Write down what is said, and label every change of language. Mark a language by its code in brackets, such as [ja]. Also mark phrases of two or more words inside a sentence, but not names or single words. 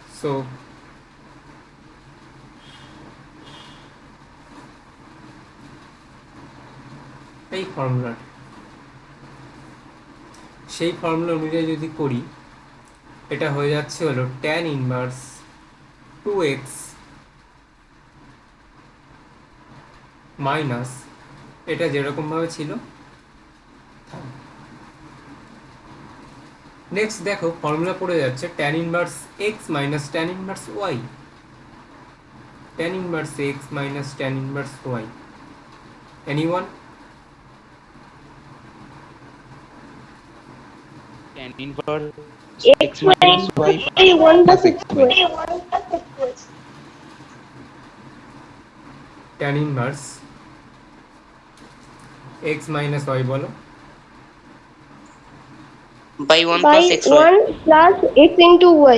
[bn] So এই ফর্মুলা, সেই ফর্মুলা অনুযায়ী যদি করি, এটা হয়ে যাচ্ছে হলো [en] tan inverse 2x minus [bn] এটা যেরকম ভাবে ছিল। নেক্সট দেখো ফর্মুলা পড়ে যাচ্ছে [en] tan inverse x minus tan inverse y. tan inverse x minus tan inverse y. [bn] এনিওয়ান? [en] tan inverse x minus y 1 plus x square. tan inverse x minus y [bn] বলো। [en] By 1 by plus x y. 1 plus x into y.